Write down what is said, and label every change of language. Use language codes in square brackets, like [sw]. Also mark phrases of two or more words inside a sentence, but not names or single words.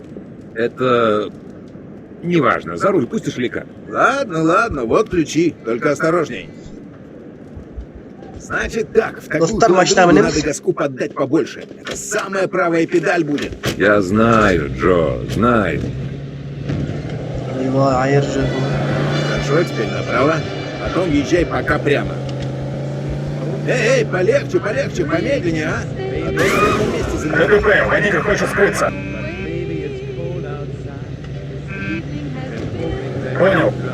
[ru] Это... Неважно, за руль пустишь или как? Ладно, вот ключи, только осторожней. Значит так, в такую [kk] Достар, машина [ru] квадратуру вниз. надо газку поддать побольше. Это самая правая педаль будет. Я знаю, Джо, знаю. [kk] Ойбай, айыр жүр. [ru] Хорошо, теперь направо. Потом езжай пока прямо. Эй, полегче, помедленнее, а? А то на ровном месте замерзнешь. водитель хочет скрыться. Понял.